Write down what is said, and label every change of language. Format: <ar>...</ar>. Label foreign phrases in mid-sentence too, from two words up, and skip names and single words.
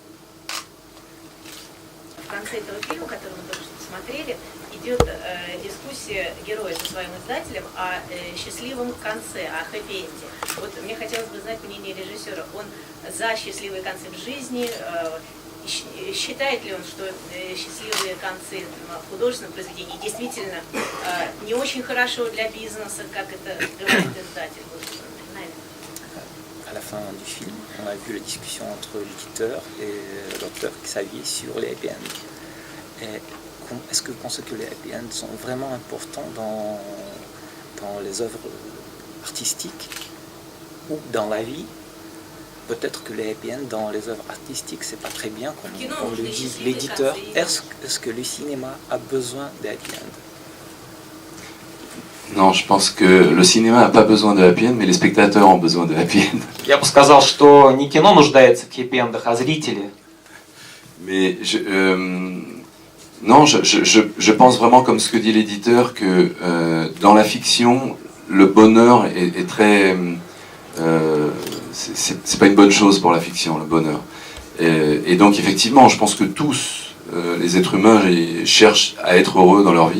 <ru>В конце этого фильма, который мы только что посмотрели, идет дискуссия героя со своим издателем о счастливом конце, о хэппи-энде. Вот мне хотелось бы знать мнение режиссера. Он за счастливый концы в жизни. Считает ли он, что счастливые концы в художественном произведении действительно не очень хорошо для бизнеса, как это говорит издатель?</ru> <fr>À la fin du film, on a vu la discussion entre l'éditeur et l'auteur Xavier sur les</fr> <en>happy ends.</en> <fr>Est-ce que vous pensez que les</fr> <en>happy ends</en> <fr>sont vraiment importants dans les œuvres artistiques ou dans la vie? Peut-être que les</fr> <en>happy end</en> <fr>dans les œuvres artistiques, c'est pas très bien, comme le dit l'éditeur. Est-ce que le cinéma a besoin de</fr> <en>happy end?</en> <fr>Non, je pense que le cinéma n'a pas besoin de</fr> <en>happy end,</en> <fr>mais les spectateurs ont besoin de</fr> <en>happy end.</en> <ru>Я бы сказал, что не кино нуждается в хэппи-эндах, а зрители.</ru> <fr>Mais non, je pense vraiment comme ce que dit l'éditeur, que dans la fiction, le bonheur est très... c'est pas une bonne chose pour la fiction, le bonheur. Et donc effectivement, je pense que tous les êtres humains cherchent à être heureux dans leur vie.</fr>